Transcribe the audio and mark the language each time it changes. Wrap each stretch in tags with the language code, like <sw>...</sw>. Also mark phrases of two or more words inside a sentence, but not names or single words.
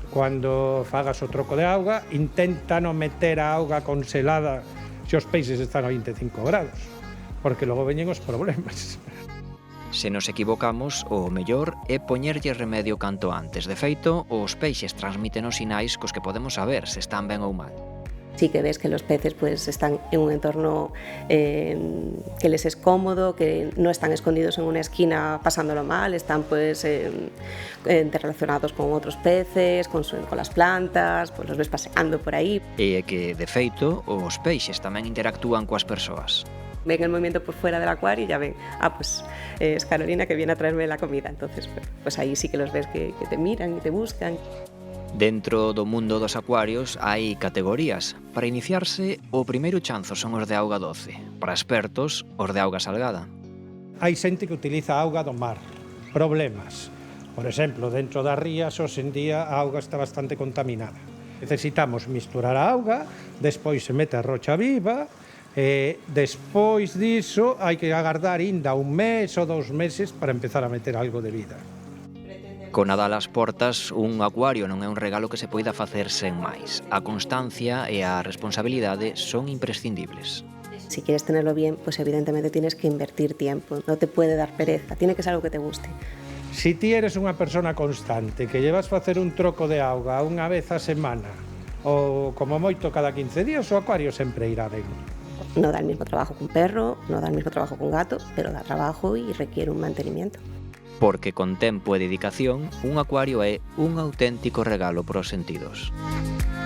<gl>Cando fagas o troco de auga, intenta non meter a auga congelada se os peixes están a 25 grados, porque logo veñen os problemas. Se nos equivocamos, o mellor é poñerlle remedio canto antes. De feito, os peixes transmiten os sinais cos que podemos saber se están ben ou mal.</gl> <es>Sí que ves que los peces pues están en un entorno que les es cómodo, que no están escondidos en una esquina pasándolo mal, están pues interrelacionados con otros peces, con las plantas, pues los ves paseando por ahí.</es> <gl>E é que, de feito, os peixes tamén interactúan coas persoas.</gl> <es>Ven el movimiento por fuera del acuario y ya ven, pues es Carolina que viene a traerme la comida. Entonces, pues ahí sí que los ves que te miran y te buscan.</es> <gl>Dentro do mundo dos acuarios hai categorías. Para iniciarse, o primeiro chanzo son os de auga doce. Para expertos, os de auga salgada. Hai xente que utiliza auga do mar. Problemas. Por exemplo, dentro das rías, hoxe en día, a auga está bastante contaminada. Necesitamos misturar a auga, despois se mete a rocha viva, e despois diso hai que agardar ainda un mes ou 2 meses para empezar a meter algo de vida. Con Nadal ás portas, un acuario non é un regalo que se poida facer sen máis. A constancia e a responsabilidade son imprescindibles.</gl> <es>Si quieres tenerlo bien, pues evidentemente tienes que invertir tiempo, no te puede dar pereza, tiene que ser algo que te guste.</es> <gl>Si ti eres unha persona constante, que llevas facer un troco de auga unha vez a semana, ou como moito cada 15 días, o acuario sempre irá ben.</gl> <es>No da el mismo trabajo que un perro, no da el mismo trabajo que un gato, pero da trabajo y requiere un mantenimiento.</es> <gl>Porque con tempo e dedicación, un acuario é un auténtico regalo pros sentidos.</gl>